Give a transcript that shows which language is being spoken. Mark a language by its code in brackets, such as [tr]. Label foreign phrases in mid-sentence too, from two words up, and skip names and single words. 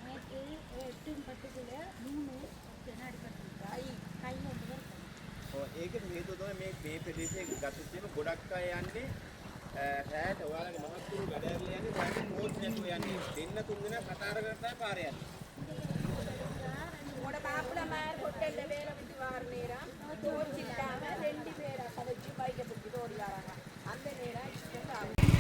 [si] ඒකේ හේතුව තමයි මේ ප්‍රදේශයේ ගතුත්වීම ගොඩක් අය යන්නේ රැයට ඔයාලගේ මහත්තුරු වැඩ යන්නේ රැයට නෝට් නැතුව යන්නේ. දෙන්න තුන් දෙනා කතාර කරලා පාරේ යන්නේ. [ta] உங்களோட மாப்பிள்ள மாதிரி ஹோட்டல்ல வேலை விட்டு வார நேரம் தோச்சிட்டாங்க 2 பேரை கதைச்சு பைக்கை பிடிச்சி ஓடி வராங்க. அந்த நேரம் ஆக்சிடென்ட் ஆகும்.